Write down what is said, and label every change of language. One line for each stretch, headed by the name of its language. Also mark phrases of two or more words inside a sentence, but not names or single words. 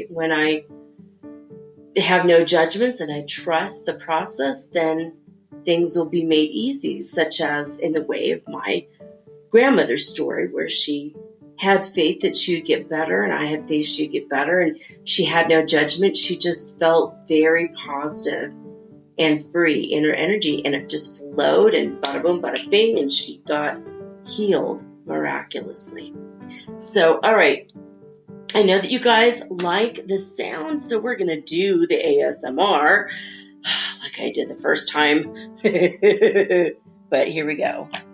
English: When I have no judgments and I trust the process, then things will be made easy, such as in the way of my grandmother's story, where she had faith that she would get better, and I had faith she would get better, and she had no judgment. She just felt very positive and free in her energy, and it just flowed, and bada boom, bada bing, and she got healed miraculously. So, all right, I know that you guys like the sound, so we're going to do the ASMR like I did the first time. But here we go.